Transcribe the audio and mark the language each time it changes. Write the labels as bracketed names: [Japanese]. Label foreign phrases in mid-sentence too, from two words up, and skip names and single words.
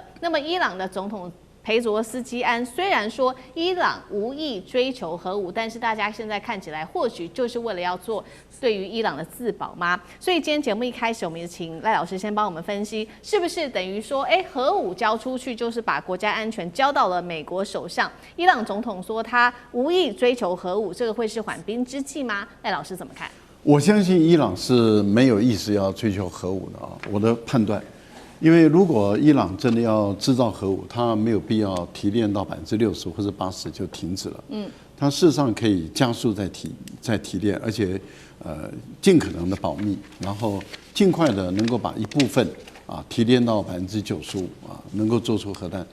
[Chinese] 那麼伊朗的總統裴佐斯基安雖然說伊朗無意追求核武，但是大家現在看起來或許就是為了要做對於伊朗的自保嗎？所以今天節目一開始，我們也請賴老師先幫我們分析，是不是等於說，核武交出去就是把國家安全交到了美國手上？伊朗總統說他無意追求核武，這個會是緩兵之計嗎？賴老師怎麼看？我相信伊朗是沒有意思要追求核武的啊，我的判斷。因為如果伊朗真的要製造核武，它沒有必要提煉到60%或者80%就停止了。它事實上可以加速再提煉，而且盡可能的保密，然後盡快的能夠把一部分提煉到95%能夠做出核彈。